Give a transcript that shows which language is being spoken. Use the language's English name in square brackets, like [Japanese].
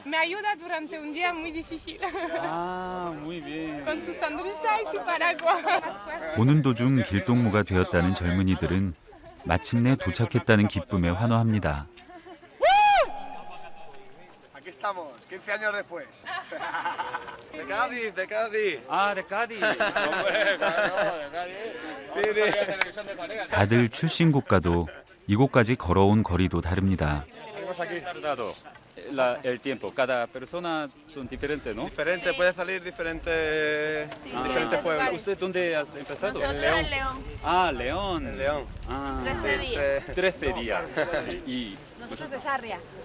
[Spanish] me ayuda durante un día muy difícil. Ah, muy bien. Con su sonrisa y su paraguas. [Korean] 오는 도중 길동무가 되었다는 젊은이들은 마침내 도착했다는 기쁨에 환호합니다. [Spanish] Aquí estamos, 15 años después. De Cádiz, de Cádiz. 아, de Cádiz. Hombre, claro, de Cádiz. Vamos a salir a televisión de Corea. [Korean] 다들 출신 국가도 이곳까지 걸어온 거리도 다릅니다. [Spanish] Salimos aquí. El tiempo, cada persona son diferentes, ¿no? Diferente, puede salir diferentes, diferentes pueblos. ¿Usted dónde has empezado? Nosotros en León. Ah, León. En León. Ah, 13 días. 13 días. Sí. Y Nosotros de Sarria.